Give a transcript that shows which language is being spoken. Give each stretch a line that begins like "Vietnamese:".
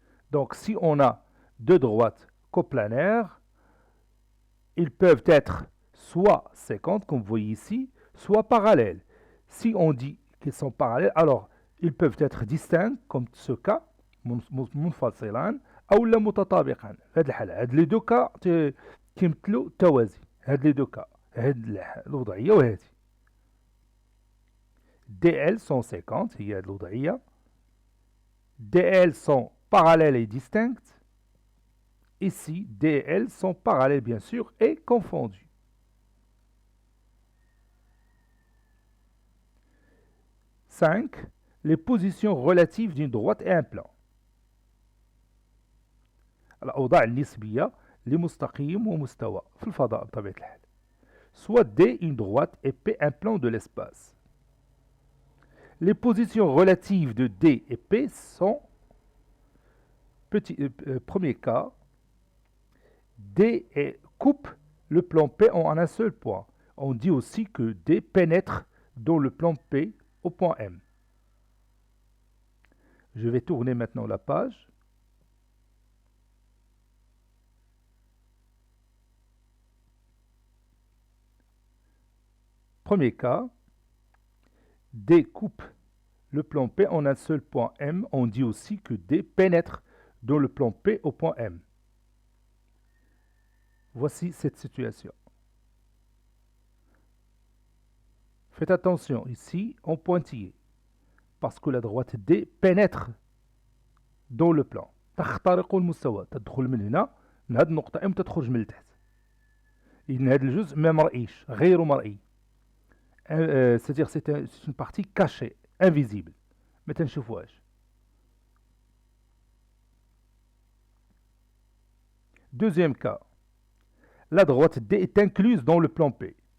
French: Donc si on a deux droites coplanaires, ils peuvent être soit séquentes, comme vous voyez ici, soit parallèles. Si on dit qu'ils sont parallèles, alors ils peuvent être distincts, comme ce cas,
Arabic: منفصلان أو لا متطابقان. في هذه الحالة هاد لي دو كا كيمثلوا التوازي. هاد لي دو كا، هاد الوضعية وهذه.
French: DL sont séquentes,
Arabic: هي هاد الوضعية.
French: DL sont parallèles et distinctes. Ici, D et L sont parallèles, bien sûr, et confondus. Cinq, les positions relatives d'une droite et un plan.
Arabic: الأوضاع النسبية لمستقيم ومستوى في الفضاء بطبيعة الحال.
French: Soit D une droite et P un plan de l'espace. Les positions relatives de D et P sont premier cas, D coupe le plan P en un seul point. On dit aussi que D pénètre dans le plan P au point M. Je vais tourner maintenant la page. Premier cas, D coupe le plan P en un seul point M. On dit aussi que D pénètre dans le plan P au point M. Voici cette situation. Faites attention ici en pointillé, parce que la droite D pénètre dans le plan.
Arabic: تخترق المستوى، تدخل من هنا من هذه النقطة M تخرج من التحت. إذن هذا الجزء ما مرئيش، غير مرئي.
French: C'est-à-dire c'est une partie cachée, invisible.
Arabic: ما تنشوفوهاش.
French: Deuxième cas, la droite D est incluse dans le plan P.